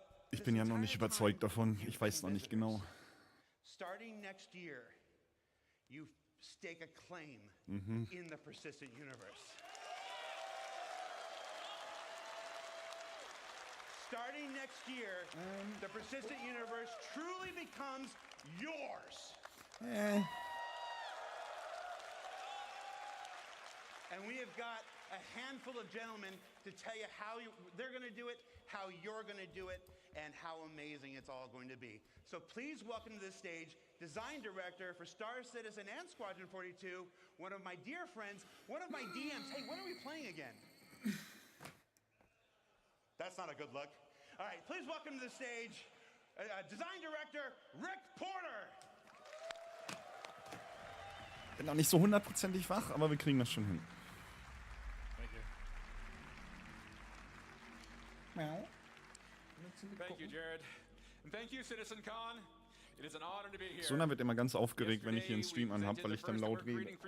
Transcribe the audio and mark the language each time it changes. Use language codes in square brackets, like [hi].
[de] Ich bin ja noch nicht überzeugt davon. Ich weiß noch nicht genau. [en] Starting next year, you stake a claim in the persistent universe. Starting next year, the persistent universe truly becomes yours. And we have got a handful of gentlemen to tell you how they're going to do it, how you're going to do it, and how amazing it's all going to be. So please welcome to the stage Design Director for Star Citizen and Squadron 42, one of my dear friends, one of my DMs. Hey, what are we playing again? That's not a good look. All right, please welcome to the stage Design Director Rick Porter. [de] Bin noch nicht so hundertprozentig wach, aber wir kriegen das schon hin. [en] Thank you, Jared. And thank you, Citizencon. It is an honor to be here. [de] Sona wird immer ganz aufgeregt, wenn ich hier einen Stream anhab, weil ich dann laut rede.